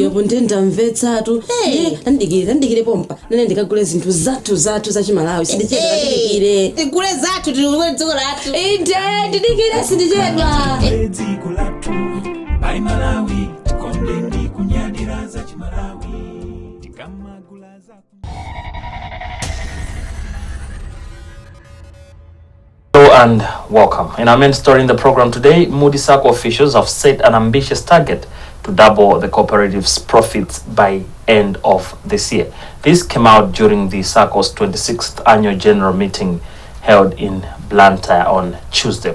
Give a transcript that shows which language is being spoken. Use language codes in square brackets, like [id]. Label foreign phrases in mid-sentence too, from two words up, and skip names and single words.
[ny] apo ndendamvetsatu tandikire pompa nene ndikagule zinthu zathu za chimalawi sindichedwa tigule zathu tilikule dziko lathu ndidikire sindichedwa dziko lathu bai Malawi tikonde kunyadira za chimalawi tikamagula za. [en] Hello and welcome. In our main story in the program today, Moody Sacco officials have set an ambitious target to double the cooperative's profits by end of this year. This came out during the Sacco's 26th annual general meeting held in Blantyre on Tuesday.